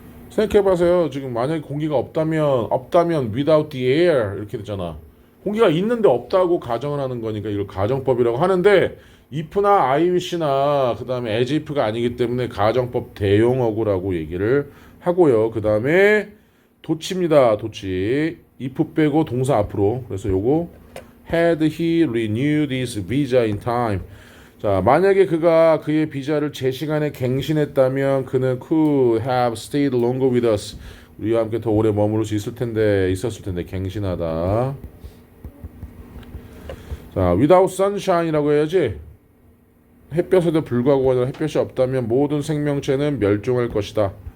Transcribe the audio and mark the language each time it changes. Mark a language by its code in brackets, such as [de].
[ko] 생각해봐세요. 지금 만약에 공기가 없다면 [en] without the air [ko] 이렇게 되잖아. 공기가 있는데 없다고 가정을 하는 거니까 이걸 가정법이라고 하는데 if나 I wish나 그 다음에 as if가 아니기 때문에 가정법 대용어구라고 얘기를 하고요. 그 다음에 도치입니다. 도치. if 빼고 동사 앞으로. 그래서 요거 [en] had he renewed his visa in time. [ko] 자, 만약에 그가 그의 비자를 제 시간에 갱신했다면 그는 [en] could have stayed longer with us. [ko] 우리와 함께 더 오래 머무를 수 있었을 텐데 갱신하다. 자, [en] without sunshine [ko] 이라고 해야지. 햇볕에도 불구하고 아니라 햇볕이 없다면 모든 생명체는 멸종할 것이다.